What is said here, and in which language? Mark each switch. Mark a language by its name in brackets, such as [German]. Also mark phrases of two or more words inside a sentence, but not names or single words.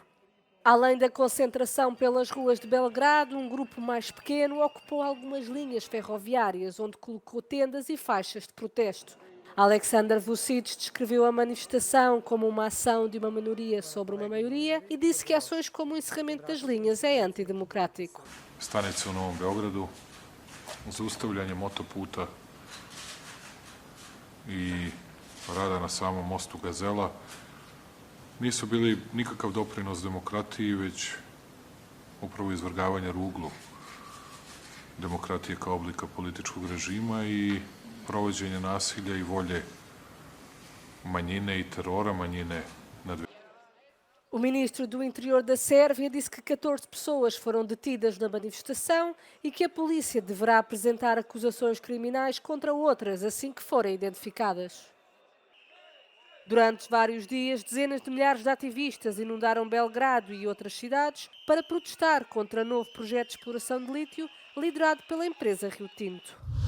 [Portuguese] Além da concentração pelas ruas de Belgrado, um grupo mais pequeno ocupou algumas linhas ferroviárias, onde colocou tendas e faixas de protesto. Alexander Vučić descreveu a manifestação como uma ação de uma minoria sobre uma maioria e disse que ações como o encerramento das linhas é antidemocrático. [Serbian] Stanice u Novom Beogradu, zaustavljanje motoputa i rada na samom mostu Gazela nisu bili nikakav doprinos demokratiji, već upravo izvrgavanje ruglu demokratije kao oblika političkog režima i provođenje nasilja i volje manjine i terora manjine nad. [Portuguese] O ministro do Interior da Sérvia disse que 14 pessoas foram detidas na manifestação e que a polícia deverá apresentar acusações criminais contra outras assim que forem identificadas. Durante vários dias, dezenas de milhares de ativistas inundaram Belgrado e outras cidades para protestar contra o novo projeto de exploração de lítio liderado pela empresa Rio Tinto.